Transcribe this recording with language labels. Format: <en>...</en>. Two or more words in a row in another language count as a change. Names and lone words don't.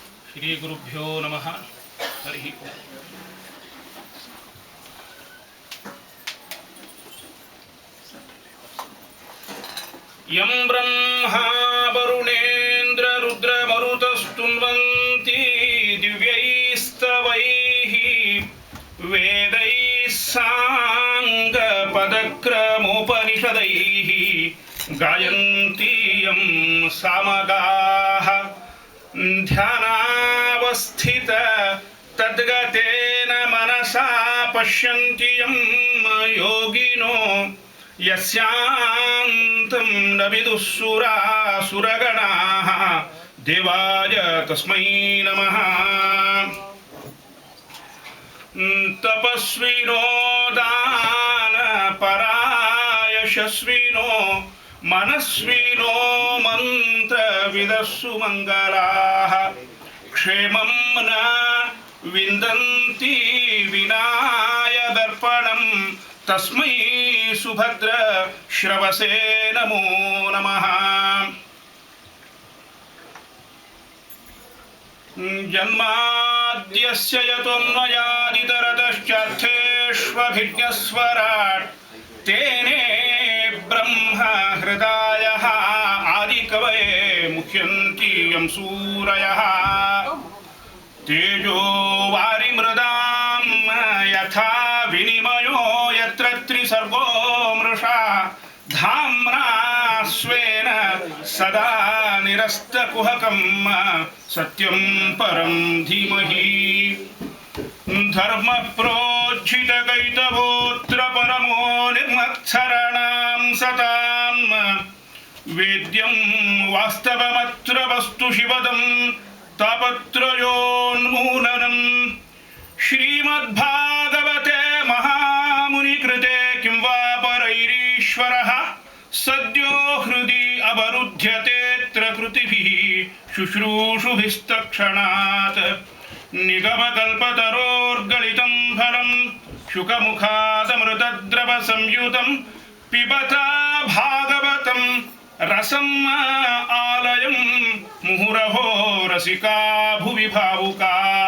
<sa>ಶ್ರೀ ಗುರುಭ್ಯೋ ನಮಃ. ಹರಿ ಓಂ. ಯಂ ಬ್ರಹ್ಮಾ ವರುಣೇಂದ್ರ ರುದ್ರ ಮರುತಸ್ತುನ್ವಂತಿ ದಿವ್ಯೈಸ್ತವೈಃ ವೇದೈಃ ಸಾಂಗ ಪದಕ್ರಮೋಪನಿಷದೈಃ ಗಾಯಂತಿ ಯಂ ಸಾಮಗಾಃ ಧ್ಯಾನಾವಸ್ಥಿತ ತದ್ಗತೇನ ಮನಸಾ ಪಶ್ಯಂತಿ ಯಂ ಯೋಗಿನೋ ಯಸ್ಯಾಂತಂ ನ ವಿದುಃಸುರಾಸುರಗಣಾಃ ದೇವಾಯ ತಸ್ಮೈ ನಮಃ. ತಪಸ್ವಿನೋ ದಾನಪರಾಯಶಸ್ವಿನೋ ಮನಸ್ವಿನೋ ಮಂತ್ರವಿದಸ್ಸು ಮಂಗಲಾಃ ಕ್ಷೇಮಂ ನ ವಿಂದಂತಿ ವಿನಾಯ ದರ್ಪಣಂ ತಸ್ಮೈ ಸುಭದ್ರ ಶ್ರವಸೇ ನಮೋ ನಮಃ. ಜನ್ಮಾದ್ಯಸ್ಯ ಯತೋನ್ಮಯಾದಿತರತಶ್ಚಾರ್ಥೇಷ್ವಭಿಜ್ಞಸ್ವರಾಟ್ ತೇನೇ ಬ್ರಹ್ಮ ಹೃದಯಃ ಆದಿಕವಯೇ ಮುಹ್ಯಂತಿ ಯಂ ಸೂರಯಃ ತೇಜೋ ವಾರಿಮೃದಾಂ ಯಥಾ ವಿನಿಮಯೋ ಯತ್ರ ತ್ರಿಸರ್ಗೋ ಮೃಷಾ ಧಾಮ್ನಾ ಸ್ವೇನ ಸದಾ ನಿರಸ್ತಕುಹಕಂ ಸತ್ಯಂ ಪರಂ ಧೀಮಹಿ. ಧರ್ಮ ಪ್ರೋಜ್ಜಿತಕೈತವೋತ್ರ ಪರಮೋ ನಿರ್ಮತ್ಸರಣಾಂ ಸತಾಂ ವೇದ್ಯಂ ವಾಸ್ತವಮತ್ರ ವಸ್ತು ಶಿವದಂ ತಾಪತ್ರಯೋನ್ಮೂಲನಂ. ಶ್ರೀಮದ್ಭಾಗವತೆ ಮಹಾಮುನಿಕೃತೆ ಕಿಂ ವಾ ಪರೈರೀಶ್ವರಃ ಸದ್ಯೋ ಹೃದಿ ಅವರುಧ್ಯತೇತ್ರ ಕೃತಿಭಿಃ ಶುಶ್ರೂಷುಭಿಸ್ತಕ್ಷಣಾತ್. ನಿಗಮಕಲ್ಪತರೋರ್ಗಲಿತಂ ಫಲಂ ಶುಕಮುಖಾದಮೃತದ್ರವ ಸಂಯುತಂ ಪಿಬತ ಭಾಗವತಂ ರಸಂ ಆಲಯಂ ಮುಹುರಹೋ ರಸಿಕಾ ಭುವಿ ಭಾವುಕಾಃ.</sa>